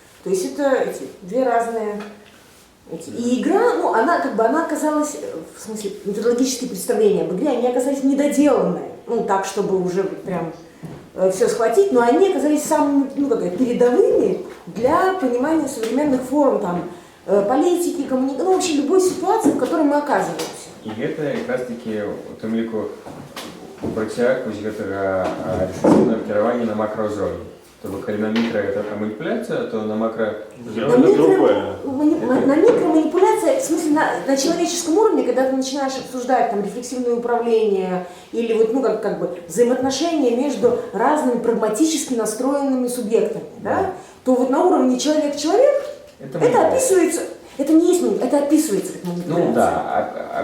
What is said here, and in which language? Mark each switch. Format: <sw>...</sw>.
<ru>То есть это эти две разные. И игра, она оказалась, в смысле методологические представления об игре, они оказались недоделанные, так, чтобы уже прям все схватить, но они оказались самыми передовыми для понимания современных форм политики, коммуникации, вообще любой ситуации, в которой мы оказываемся. И это как раз таки</ru> <be>у тым ліку працяг гэтага дыстанцыйнага кіравання на макроўзроўні. То бок, калі на мікро это манипуляция, то на макро...</be> <ru>На микроманипуляция, в смысле на человеческом уровне, когда ты начинаешь обсуждать рефлексивное управление или взаимоотношения между разными прагматически настроенными субъектами, да, то на уровне человек-человек это описывается, это не есть, это описывается как манипуляция.</ru>